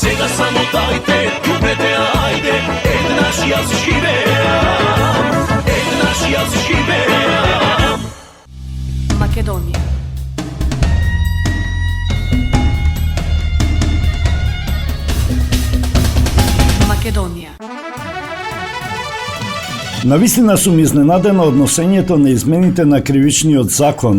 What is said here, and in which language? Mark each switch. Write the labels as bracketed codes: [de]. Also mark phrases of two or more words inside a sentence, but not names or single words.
[mk] само дајте, љубете, ајде, наш јас живеам, наш јас живеам. Македонија. Македонија. Навистина сум изненадена од носењето на измените на кривичниот закон.